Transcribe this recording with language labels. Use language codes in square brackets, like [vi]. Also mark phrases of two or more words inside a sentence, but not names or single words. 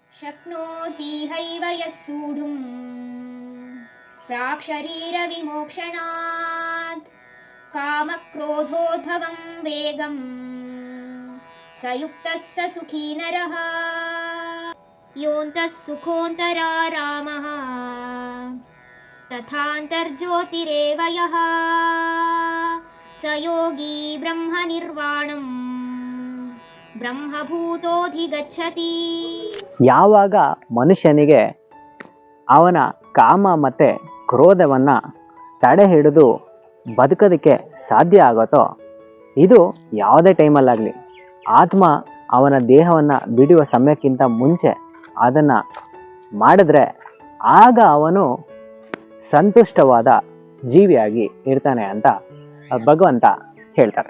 [sa] शक्नोति हैव यः सूढुं प्राक्शरीरविमोक्षणात् कामक्रोधोद्भवं वेगं स युक्तः स सुखी नरः योऽन्तः सुखोऽन्तरारामः तथान्तर्ज्योतिरेव यः स योगी ಬ್ರಹ್ಮನಿರ್ವಾಣಂ ಬ್ರಹ್ಮಭೂತೋಧಿಗಚ್ಚತಿ. [kn] ಯಾವಾಗ ಮನುಷ್ಯನಿಗೆ ಅವನ ಕಾಮ ಮತ್ತು ಕ್ರೋಧವನ್ನು ತಡೆ ಹಿಡಿದು ಬದುಕೋದಕ್ಕೆ ಸಾಧ್ಯ ಆಗುತ್ತೋ, ಇದು ಯಾವುದೇ ಟೈಮಲ್ಲಾಗಲಿ ಆತ್ಮ ಅವನ ದೇಹವನ್ನು ಬಿಡುವ ಸಮಯಕ್ಕಿಂತ ಮುಂಚೆ ಅದನ್ನು ಮಾಡಿದ್ರೆ ಆಗ ಅವನು ಸಂತುಷ್ಟವಾದ ಜೀವಿಯಾಗಿ ಇರ್ತಾನೆ ಅಂತ ಭಗವಂತ ಹೇಳ್ತಾರೆ.